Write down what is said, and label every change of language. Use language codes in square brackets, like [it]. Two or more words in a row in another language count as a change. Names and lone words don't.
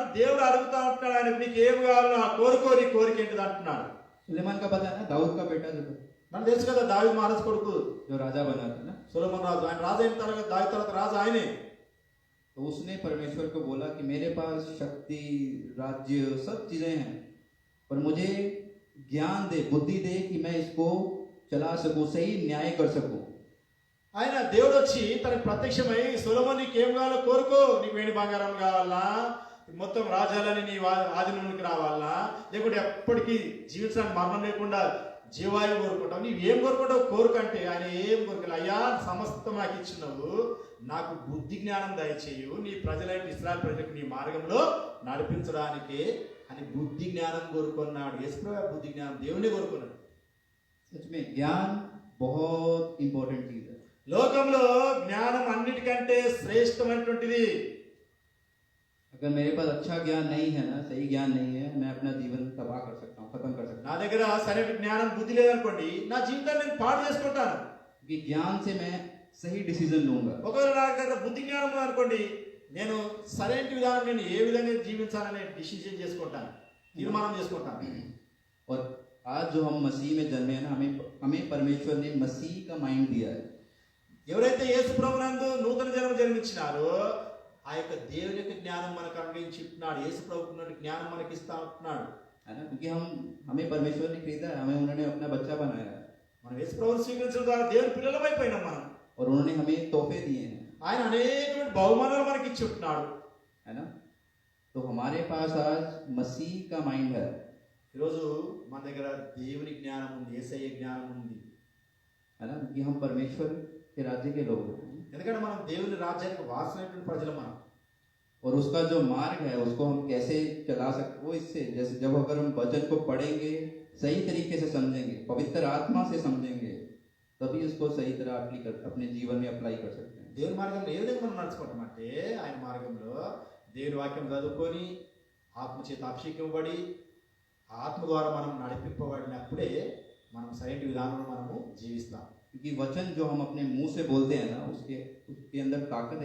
[te] దేవుడు అడుగుతా ఉంటున్నాడు, ఆయనకు నీకు ఏం కావాలో ఆ కోరుకోని కోరిక ఏంటిది అంటున్నాడు. [hi] सुलेमान का पता है ना, दाऊद का बेटा जो [te] మనకు తెలుసు కదా దావీదు మహారాజు కొడుకు [hi] जो राजा बना था ना. [te] సొలొమోను రాజు. ఆయన రాజు అయిన తర్వాత దావీదు తర్వాత రాజు ఆయనే. [hi] तो उसने परमेश्वर को बोला कि मेरे पास शक्ति राज्य सब चीजें हैं, पर मुझे ज्ञान दे, बुद्धि दे कि मैं इसको चला सकूं, सही न्याय कर सकूं. [te] ఆయన దేవుడు వచ్చి తనకు ప్రత్యక్షమై సొలొమోను నీకు ఏం కావాలో కోరుకో, నీకు వెండి బంగారం కావాలా, మొత్తం రాజ్యాలని నీ ఆధీనంలోకి రావాలా, లేకుంటే ఎప్పటికీ జీవించడానికి మరణం లేకుండా జీవాయువు కోరుకుంటావు, నీవు ఏం కోరుకుంటావు కోరుకంటే ఆయన ఏం కోరుకోలే. అయ్యా సమస్తం నాకు ఇచ్చినావు, నాకు బుద్ధి జ్ఞానం దయచేయు, నీ ప్రజలైన ఇశ్రాయేలు ప్రజలకు నీ మార్గంలో నడిపించడానికి అని బుద్ధి జ్ఞానం కోరుకున్నాడు. యేసుప్రభు బుద్ధి జ్ఞానం దేవునే కోరుకున్నాడు. [hi] सच में ज्ञान बहुत इंपॉर्टेंट चीज है. [te] లోకంలో జ్ఞానం అన్నిటికంటే శ్రేష్టమైనటువంటిది. [hi] अगर मेरे पास अच्छा ज्ञान नहीं है ना, सही ज्ञान नहीं है, मैं अपना जीवन तबाह कर सकता हूँ, खत्म कर सकता [te] నా దగ్గర సరైన జ్ఞానం బుద్ధి లేదనుకోండి, నా జీవితాన్ని నేను పాడు చేసుకుంటాను. [hi] हूँ. कि ज्ञान से मैं सही डिसीजन लूंगा. [te] ఒకవేళ నా దగ్గర బుద్ధి జ్ఞానం ఉందనుకోండి, నేను సరైన విధానం నేను ఏ విధంగా జీవించాలనే డిసిజన్ చేసుకుంటాను, తీర్మానం చేసుకుంటాను. [hi] और आज जो हम मसीह में जन्मे हैं ना, हमें परमेश्वर ने मसीह का माइंड दिया है. [te] ఎవరైతే యేసు ప్రభునందు నూతన జన్మ జన్మించినారో ఆ యొక్క దేవుని యొక్క జ్ఞానం మనకు అనుగ్రహించి ఇస్తున్నాడు. యేసు ప్రభువుకున్న జ్ఞానం మనకి ఇస్తా ఉంటున్నాడు. [hi] है ना. क्योंकि हमें परमेश्वर ने खरीदा है, हमें उन्होंने अपना बच्चा बनाया है, [te] మనం యేసు ప్రభువుని స్వీకరించడం ద్వారా దేవుని పిల్లలమైపోయినాం మనం. [hi] और उन्होंने हमें तोहफे दिए हैं. [te] ఆయన అనేకమైన బహుమానాలు మనకి ఇచ్చి ఉంటున్నాడు. [hi] है ना. तो हमारे पास आज मसीह का माइंड है. [te] ఈరోజు మన దగ్గర దేవుని జ్ఞానం ఉంది, యేసయ్య జ్ఞానం ఉంది. [hi] है ना. कि हम परमेश्वर के राज्य के लोग हैं. [te] ఎందుకంటే మనం దేవుని రాజ్యానికి వారసులైనటువంటి ప్రజలు మనం. [hi] और उसका जो मार्ग है उसको हम कैसे चला सकते, वो इससे जैसे जब अगर हम वचन को पढ़ेंगे, सही तरीके से समझेंगे, पवित्र आत्मा से समझेंगे, तभी उसको सही तरह अपने जीवन में अप्लाई कर सकते हैं. [te] దేవుని మార్గంలో ఏ విధంగా మనం నడుచుకుంటాం అంటే ఆయన మార్గంలో దేవుని వాక్యం చదువుకొని ఆత్మ చేత అభిషేకింపబడి ఆత్మ ద్వారా మనం నడిపింపబడినప్పుడే మనం సరైన విధానంలో మనము జీవిస్తాం. [hi] क्योंकि वचन जो हम अपने मुंह से बोलते हैं ना, उसके अंदर ताकत है.